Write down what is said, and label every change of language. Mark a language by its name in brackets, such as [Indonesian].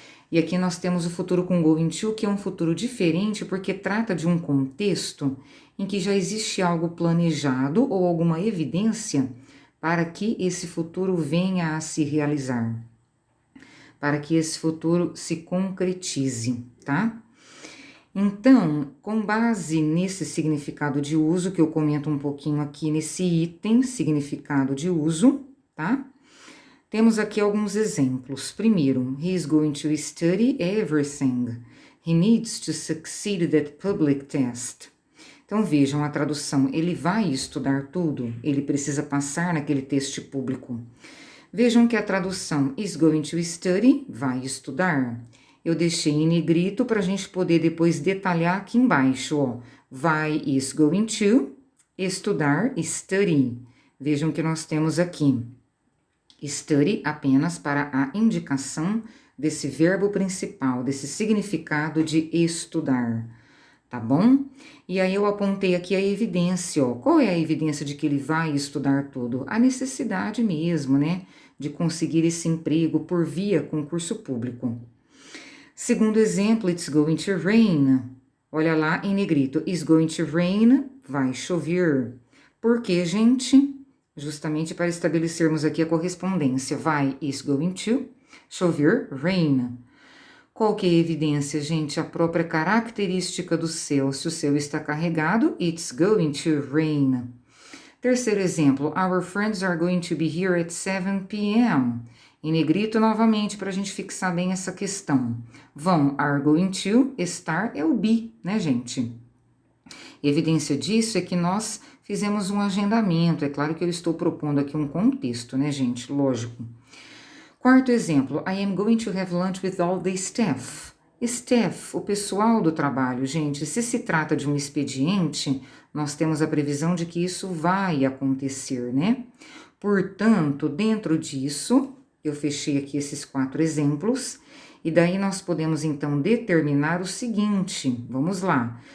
[Portuguese] E aqui nós temos o futuro com going to, que é um futuro diferente porque trata de um contexto em que já existe algo planejado ou alguma evidência para que esse futuro venha a se realizar, para que esse futuro se concretize, tá? Então, com base nesse significado de uso, que eu comento um pouquinho aqui nesse item, significado de uso, tá? Temos aqui alguns exemplos. Primeiro, [English] he is going to study everything. He needs to succeed that public test. [Portuguese] Então vejam a tradução, ele vai estudar tudo, ele precisa passar naquele teste público. Vejam que a tradução [English] is going to study, [Portuguese] vai estudar. Eu deixei em negrito para a gente poder depois detalhar aqui embaixo, ó. Vai [English] is going to [Portuguese] estudar, study. Vejam que nós temos aqui. Study apenas para a indicação desse verbo principal, desse significado de estudar, tá bom? E aí eu apontei aqui a evidência, ó. Qual é a evidência de que ele vai estudar tudo? A necessidade mesmo, né, de conseguir esse emprego por via concurso público. Segundo exemplo, [English] it's going to rain. [Portuguese] Olha lá em negrito, [English] it's going to rain, [Portuguese] vai chover. Por quê, gente? Justamente para estabelecermos aqui a correspondência. Vai, [English] is going to, [Portuguese] chover, rain. Qual que é a evidência, gente? A própria característica do céu. Se o céu está carregado, [English] it's going to rain. [Portuguese] Terceiro exemplo, [English] our friends are going to be here at 7 p.m. [Portuguese] Em negrito novamente para a gente fixar bem essa questão. Vão, [English] are going to, [Portuguese] estar é o be, né, gente? Evidência disso é que nós fizemos um agendamento. É claro que eu estou propondo aqui um contexto, né, gente? Lógico. Quarto exemplo, [English] I am going to have lunch with all the staff. [Portuguese] Staff, o pessoal do trabalho, gente. Se se trata de um expediente, nós temos a previsão de que isso vai acontecer, né? Portanto, dentro disso, eu fechei aqui esses 4 exemplos. E daí nós podemos então determinar o seguinte, vamos lá.